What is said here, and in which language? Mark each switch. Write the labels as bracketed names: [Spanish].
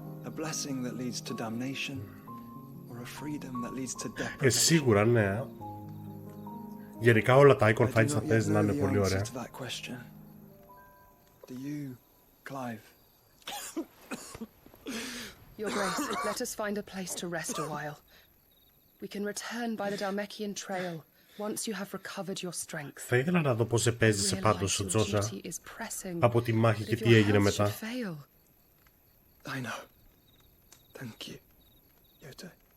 [English] A blessing that leads to damnation, or a freedom that leads to deprivation. [Greek] Σίγουρα, ναι. Γενικά όλα τα icon fights θα παίζει να είναι πολύ ωραία. [English] Do you, Clive? Your Grace, let us find a place to rest a while. We can return by the Dalmekian trail once you have recovered your strength. [Greek] Θα ήθελα να δω πώς επέζησε πάντως ο Τζόσα από τη μάχη και τι έγινε μετά. [English] I know. Thank you, Yote.